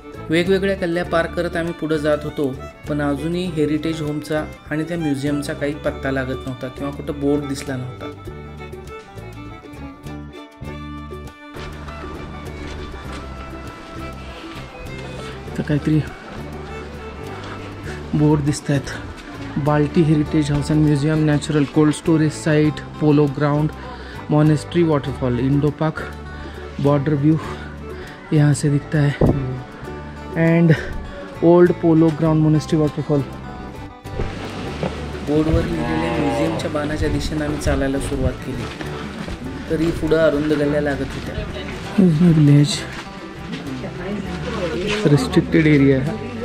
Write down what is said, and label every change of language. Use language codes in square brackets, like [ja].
[mr] वेगवेगळ्या गल्ल्या पार करत आम्ही पुढे जात होतो, पण अजूनही हेरिटेज होमचा आणि त्या म्युझियमचा काही पत्ता लागत नव्हता किंवा कुठं बोर्ड दिसला नव्हता. तर काहीतरी बोर्ड दिसत आहेत. [en] Balti heritage house and museum, natural cold storage site, polo ground, monastery waterfall, Indo Pak, border view [hi] यहाँ से दिखता है. [en] And old polo ground, monastery waterfall. [mr] बोर्डवर लिहिलेल्या म्युझियमच्या बाणाच्या दिशेने आम्ही चालायला सुरुवात केली. तरी पुढं अरुंद गल्ल्या लागत होत्या. [en] Village restricted area है.